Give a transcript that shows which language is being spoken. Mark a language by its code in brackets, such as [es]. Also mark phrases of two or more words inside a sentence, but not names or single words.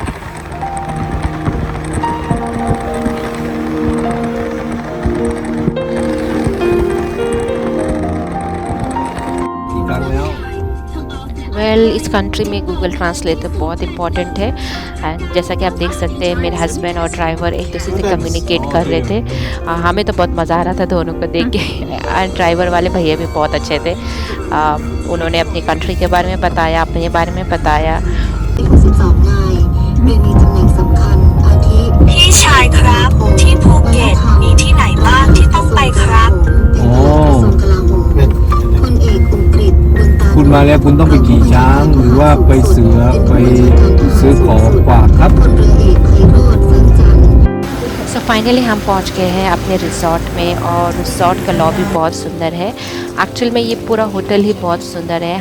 [hi] इस कंट्री में गूगल ट्रांसलेटर बहुत इंपॉर्टेंट है एंड जैसा कि आप देख सकते हैं मेरे हस्बैंड और ड्राइवर एक दूसरे से कम्युनिकेट कर रहे थे। हमें तो बहुत मज़ा आ रहा था दोनों को देख के एंड ड्राइवर वाले भैया भी बहुत अच्छे थे। उन्होंने अपनी कंट्री के बारे में बताया, अपने बारे में बताया। [th] คุณมาแล้วคุณต้องไปขี่ช้างหรือว่าไปเสือไปซื้อของฝากครับ [hi] फाइनली हम पहुंच गए हैं अपने रिसॉर्ट में और रिसॉर्ट का लॉबी बहुत सुंदर है। एक्चुअल में ये पूरा होटल ही बहुत सुंदर है।